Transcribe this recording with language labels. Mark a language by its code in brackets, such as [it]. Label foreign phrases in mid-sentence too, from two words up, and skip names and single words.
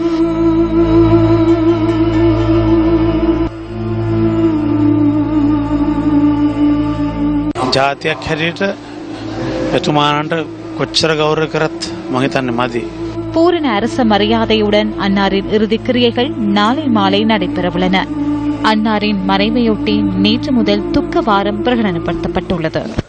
[si] ජාතියක් හැටියට එතුමානන්ට කොච්චර ගෞරව කරත් මම හිතන්නේ මදි. [ta] பூரண அரச மரியாதையுடன் அன்னாரின் இறுதிக் கிரியைகள் நாளை மாலை நடைபெறவுள்ளன. அன்னாரின் மறைவையொட்டி நேற்று முதல் துக்க வாரம் பிரகடனப்படுத்தப்பட்டுள்ளது.